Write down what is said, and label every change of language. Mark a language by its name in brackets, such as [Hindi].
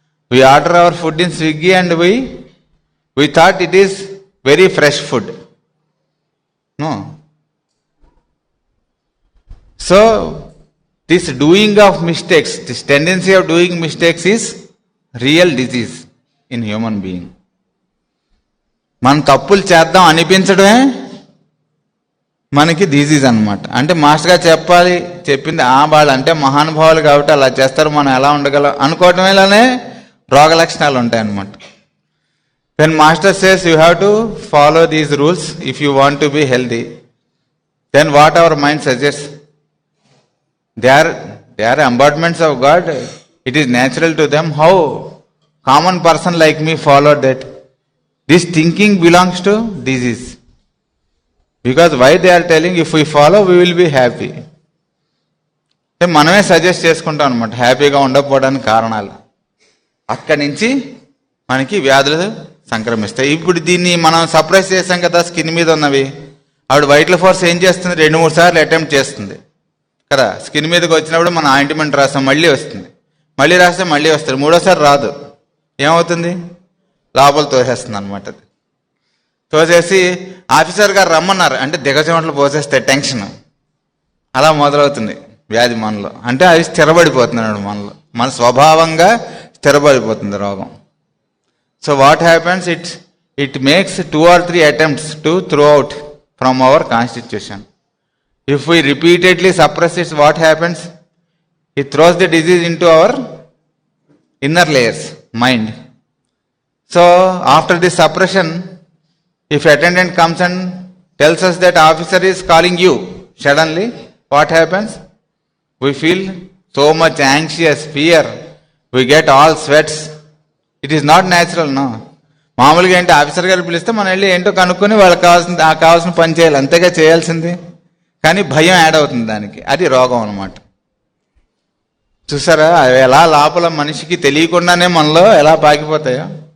[English] We order our food in Swiggy and we thought it is very fresh food. No. So, this doing of mistakes, this tendency of doing mistakes is real disease in human being. [Telugu] మనం తప్పులు చేద్దాం అనిపించడమే మనకి disease అనమాట. అంటే మాస్టర్గా చెప్పింది వాళ్ళు అంటే మహానుభావులు కాబట్టి అలా చేస్తారు, మనం ఎలా ఉండగలం అనుకోవటమేలానే రోగ లక్షణాలు ఉంటాయన్నమాట. [English] When master says you have to follow these rules if you want to be healthy, then what our mind suggest? They are embodiments of God. It is natural to them. How common person like me follow that? This thinking belongs to disease. Because why they are telling, if we follow we will be happy. [Telugu] మనమే suggest చేసుకుంటాం అనమాట హ్యాపీగా ఉండకపోవడానికి కారణాలు. అక్కడి నుంచి మనకి వ్యాధులు సంక్రమిస్తాయి. ఇప్పుడు దీన్ని మనం సప్రెస్ చేసాం కదా, స్కిన్ మీద ఉన్నవి. ఆవిడ వైటల్ ఫోర్స్ ఏం చేస్తుంది? 2-3 సార్లు అటెంప్ట్ చేస్తుంది కదా. స్కిన్ మీదకి వచ్చినప్పుడు మనం ఆయింట్మెంట్ రాస్తాం, మళ్ళీ వస్తుంది, మళ్ళీ రాస్తే మళ్ళీ వస్తుంది, 3ఓసారి రాదు. ఏమవుతుంది? లోపల తోసేస్తుంది అనమాట. తోసేసి ఆఫీసర్ గారు రమ్మన్నారు అంటే దిగజమట్లు పోసేస్తే టెన్షన్ అలా మొదలవుతుంది వ్యాధి మనలో. అంటే అది స్థిరపడిపోతున్నాడు మనలో, మన స్వభావంగా స్థిరపడిపోతుంది రోగం. [English] So what happens? It makes 2 or 3 attempts to throw out from our constitution. If we repeatedly suppress its, what happens? It throws the disease into our inner layers, mind. So after this suppression, if attendant comes and tells us that officer is calling you, suddenly what happens? We feel so much anxious, fear, we get all sweats. It is not natural, no. [Telugu] మామూలుగా ఏంటి, officer గారు పిలిస్తే మనం వెళ్ళి ఏంటో కనుక్కొని వాళ్ళకి కావాల్సిన పని చేయాలి, అంతేగా చేయాల్సింది. కానీ భయం యాడ్ అవుతుంది దానికి, అది రోగం అనమాట. చూసారా ఎలా లోపల మనిషికి తెలియకుండానే మనలో ఎలా పాకిపోతాయో.